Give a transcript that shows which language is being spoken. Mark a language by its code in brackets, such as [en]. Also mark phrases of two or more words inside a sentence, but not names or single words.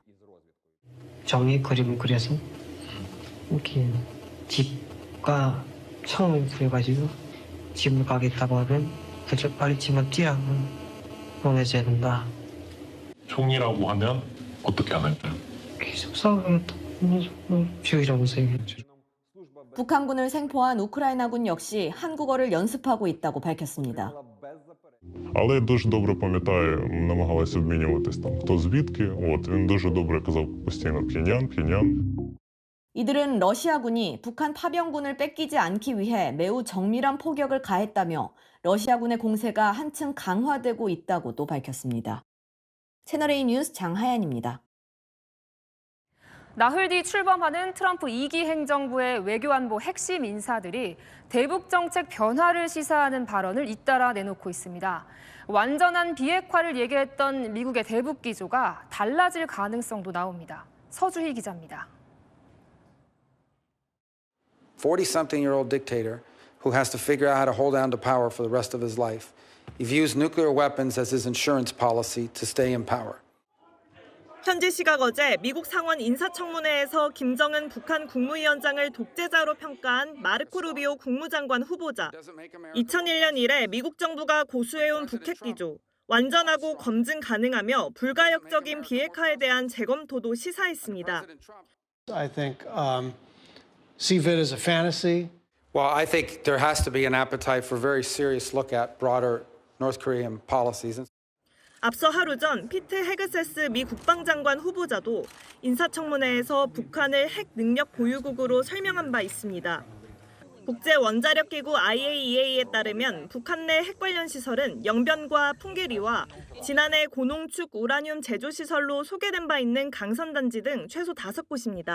[ko] 종이에 그림을 그려서 이렇게 집과 창을 그려가지고 집을 가겠다고 하면 그저 빨리 집을 뛰라고 보내줘야 된다. 총이라고 하면 어떻게 안 할까요? 계속 싸우겠다. 죽이라고 생각했죠. 북한군을 생포한 우크라이나군 역시 한국어를 연습하고 있다고 밝혔습니다. [uk] Але я дуже добре пам'ятаю, намагалися обмінюватись там хто звідки. Він дуже добре казав постійно Пхеньян, Пхеньян. [ko] 이들은 러시아군이 북한 파병군을 뺏기지 않기 위해 매우 정밀한 포격을 가했다며 러시아군의 공세가 한층 강화되고 있다고도 밝혔습니다. 채널A 뉴스 장하연입니다. 나흘 뒤 출범하는 트럼프 2기 행정부의 외교안보 핵심 인사들이 대북 정책 변화를 시사하는 발언을 잇따라 내놓고 있습니다. 완전한 비핵화를 얘기했던 미국의 대북 기조가 달라질 가능성도 나옵니다. 서주희 기자입니다. [en] 40-something-year-old dictator who has to figure out how to hold on to power for the rest of his life. He views nuclear weapons as his insurance policy to stay in power. [ko] 현지 시각 어제 미국 상원 인사청문회에서 김정은 북한 국무위원장을 독재자로 평가한 마르코 루비오 국무장관 후보자. 2001년 이래 미국 정부가 고수해온 북핵 기조, 완전하고 검증 가능하며 불가역적인 비핵화에 대한 재검토도 시사했습니다. [en] I think see it as a fantasy. Well, I think there has to be an appetite for a very serious look at broader North Korean policies. [ko] 앞서 하루 전 피트 헤그세스 미 국방장관 후보자도 인사청문회에서 북한을 핵 능력 보유국으로 설명한 바 있습니다. 국제원자력기구 IAEA에 따르면 북한 내 핵 관련 시설은 영변과 풍계리와 지난해 고농축 우라늄 제조시설로 소개된 바 있는 강선단지 등 최소 5곳입니다.